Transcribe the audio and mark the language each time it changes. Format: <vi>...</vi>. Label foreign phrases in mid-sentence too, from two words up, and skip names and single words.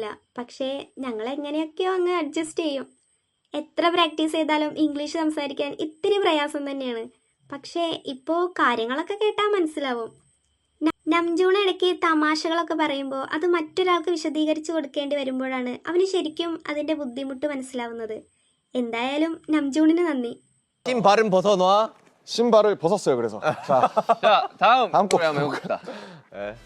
<ml>പക്ഷേ ഞങ്ങൾ എങ്ങനെയൊക്കെയോ അങ്ങ് അഡ്ജസ്റ്റ് ചെയ്യും. എത്ര പ്രാക്ടീസ് ചെയ്താലും ഇംഗ്ലീഷ് സംസാരിക്കാൻ ഇത്തിരി പ്രയാസം തന്നെയാണ്. പക്ഷേ ഇപ്പോൾ കാര്യങ്ങളൊക്കെ കേട്ടാൽ മനസ്സിലാവും. നംജൂൺ ഇടയ്ക്ക് തമാശകളൊക്കെ പറയുമ്പോൾ അത് മറ്റൊരാൾക്ക് വിശദീകരിച്ച് കൊടുക്കേണ്ടി വരുമ്പോഴാണ് അവന് ശരിക്കും അതിൻ്റെ ബുദ്ധിമുട്ട് മനസ്സിലാവുന്നത്. എന്തായാലും നംജൂണിന് നന്ദി.</ml> <ko>신발은 벗어놔. 신발을 벗었어요. 그래서. 자, 자, 다음 다음 곡. 노래 한번 해봅시다.</ko>